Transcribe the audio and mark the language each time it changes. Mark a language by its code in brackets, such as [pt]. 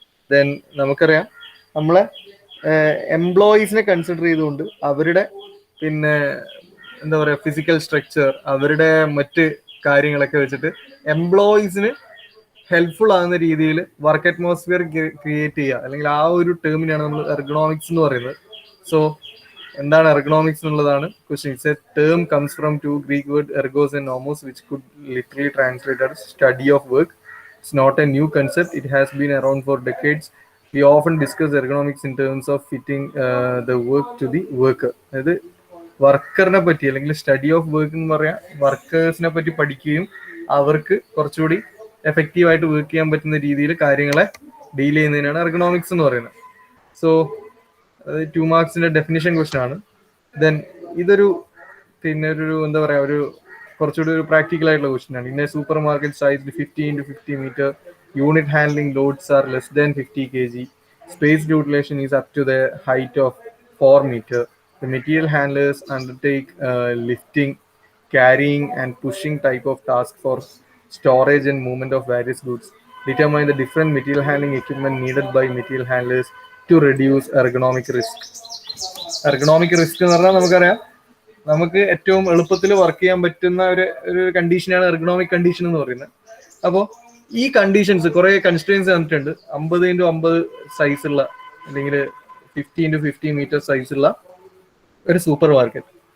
[ml] Then നമുക്കറിയാം, നമ്മളെ എംപ്ലോയീസിനെ consider ചെയ്തുകൊണ്ട് അവരുടെ പിന്നെ എന്താ പറയുക ഫിസിക്കൽ സ്ട്രക്ചർ, അവരുടെ മറ്റ് കാര്യങ്ങളൊക്കെ വെച്ചിട്ട് എംപ്ലോയീസിന് ഹെൽപ്ഫുൾ ആകുന്ന രീതിയിൽ വർക്ക് അറ്റ്മോസ്ഫിയർ ക്രിയേറ്റ് ചെയ്യുക, അല്ലെങ്കിൽ ആ ഒരു ടേമിനാണ് നമ്മൾ എർഗണോമിക്സ് എന്ന് പറയുന്നത്. സോ എന്താണ് എർഗണോമിക്സ് എന്നുള്ളതാണ് question. [en] It's a term comes from 2 Greek word ergos and nomos, which could literally translate as study of work. It's not a new concept. It has been around for decades. We often discuss ergonomics in terms of fitting the work to the worker. [ml] അതായത് വർക്കറിനെ പറ്റി, അല്ലെങ്കിൽ study of work എന്ന് പറയാം, വർക്കേഴ്സിനെ പറ്റി പഠിക്കുകയും അവർക്ക് കുറച്ചുകൂടി എഫക്റ്റീവായിട്ട് വർക്ക് ചെയ്യാൻ പറ്റുന്ന രീതിയിൽ കാര്യങ്ങളെ ഡീൽ ചെയ്യുന്നതിനാണ് എർഗണോമിക്സ് എന്ന് പറയുന്നത്. സോ 2 മാർക്സിന്റെ ഡെഫിനിഷൻ ക്വസ്റ്റൻ ആണ്. ദെൻ ഇതൊരു പിന്നെ ഒരു എന്താ പറയാ, ഒരു കുറച്ചുകൂടി ഒരു പ്രാക്ടിക്കൽ ആയിട്ടുള്ള ക്വസ്റ്റൻ ആണ്. [en] In a supermarket size 50 into 50 meter, unit handling loads are less than 50 kg. Space utilization is up to the height of 4 meter. The material handlers undertake lifting, carrying and pushing type of task for storage and movement of various goods. Determine the different material handling equipment needed by material handlers to reduce ergonomic risk. [ml] Ergonomic risk എന്ന് പറഞ്ഞാൽ നമുക്കറിയാം, നമുക്ക് ഏറ്റവും എളുപ്പത്തിൽ work ചെയ്യാൻ പറ്റുന്ന ഒരു കണ്ടീഷനാണ് എർഗണോമിക് കണ്ടീഷൻ എന്ന് പറയുന്നത്. അപ്പോൾ ഈ കണ്ടീഷൻസ് കുറെ കൺസ്ട്രെയിൻസ് തന്നിട്ടുണ്ട്. 50 into 50 സൈസുള്ള, അല്ലെങ്കിൽ 50 into 50 meter സൈസുള്ള ഒരു സൂപ്പർ മാർക്കറ്റ്.